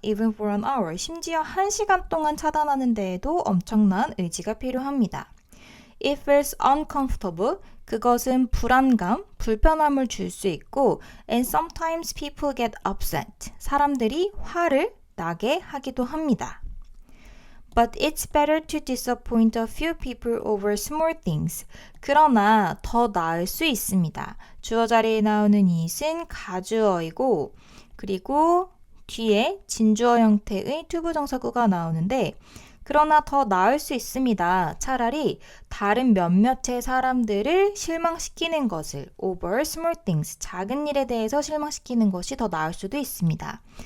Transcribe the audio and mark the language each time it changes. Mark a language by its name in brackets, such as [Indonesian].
[English] Even for an hour, [Korean] 심지어 1시간 동안 차단하는 데에도 엄청난 의지가 필요합니다. [English] It feels uncomfortable, [Korean] 그것은 불안감, 불편함을 줄 수 있고 [English] and sometimes people get upset, [Korean] 사람들이 화를 나게 하기도 합니다. [English] But it's better to disappoint a few people over small things. [Korean] 그러나 더 나을 수 있습니다. 주어 자리에 나오는 it은 가주어이고 그리고 뒤에 진주어 형태의 투부정사구가 나오는데 그러나 더 나을 수 있습니다. 차라리 다른 몇몇의 사람들을 실망시키는 것을 [English] over small things, [Korean] 작은 일에 대해서 실망시키는 것이 더 나을 수도 있습니다.